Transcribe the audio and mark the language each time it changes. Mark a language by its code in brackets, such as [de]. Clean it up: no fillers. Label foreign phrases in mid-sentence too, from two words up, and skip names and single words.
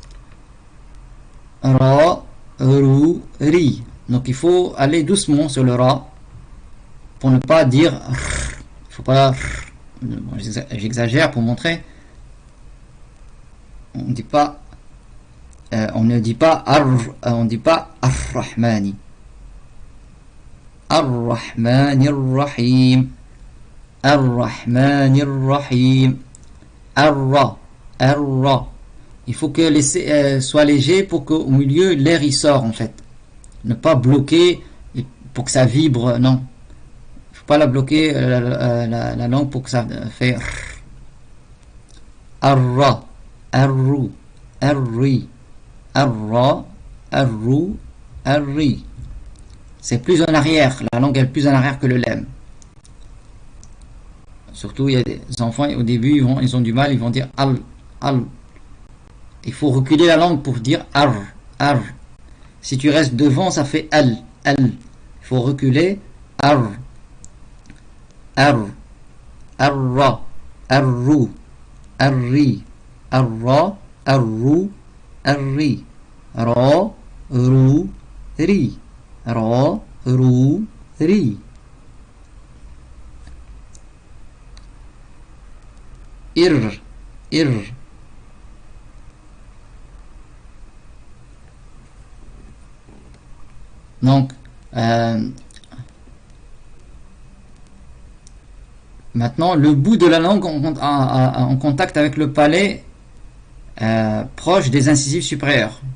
[fr] Ra, rou, ri. Donc il faut aller doucement sur le ra pour ne pas dire. Il faut pas. Bon, j'exagère pour montrer. On dit pas. On ne dit pas on dit pas ar-Rahmani. [ar] الرحمن الرحيم. الرحمن الرحيم. Ar-Ra. Ar-Ra. [fr] Il faut que soit léger pour qu'au milieu l'air y sort en fait. Ne pas bloquer pour que ça vibre, non. Il ne faut pas la bloquer la langue pour que ça fait Ar-Ra. Ar-Ru. Ar-Ri. Ar-Ra. Ar-Ru. Ar-Ri. C'est plus en arrière, la langue est plus en arrière que le lem. Surtout il y a des enfants au début ils ont du mal, ils vont dire al, al. Il faut reculer la langue pour dire ar, ar. Si tu restes devant, ça fait al, al. Il faut reculer ar, ar, arra, arru, arri, arra, arru, arri, ra, ru, ri, ra, ru, ri. Ir, ir. Donc, maintenant, le bout de la langue en contact avec le palais proche des incisives supérieures.